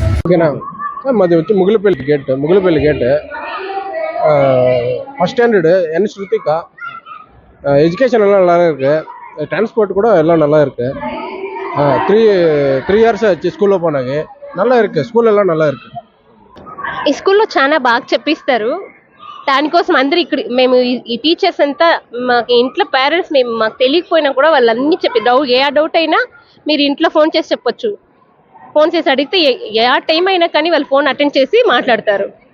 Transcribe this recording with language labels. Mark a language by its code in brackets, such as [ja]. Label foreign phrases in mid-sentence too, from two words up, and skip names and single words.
[te] ఓకేనా సార్ మాది వచ్చి ముగిలిపల్లి గేట్ [en] first standard [ta] என் ஸ்ருதிகா எஜுகேஷன் எல்லாம் நல்லா இருக்கு டிரான்ஸ்போர்ட் கூட எல்லாம் நல்லா இருக்கு 3 years ஆச்சு ஸ்கூலில் போனாங்க நல்லா இருக்கு స్కూల్ எல்லாம் நல்லா இருக்கு [te] ఈ స్కూల్లో చాలా బాగా చెప్పిస్తారు. దానికోసం అందరు ఇక్కడ మేము ఈ టీచర్స్ అంతా మాకు ఇంట్లో పేరెంట్స్ మేము మాకు తెలియకపోయినా కూడా వాళ్ళన్నీ చెప్పి ఏ డౌట్ అయినా మీరు ఇంట్లో ఫోన్ చేసి చెప్పొచ్చు. ఫోన్ చేసి అడిగితే ఏ టైం అయినా కానీ వాళ్ళు [en] phone attend [te] చేసి మాట్లాడతారు.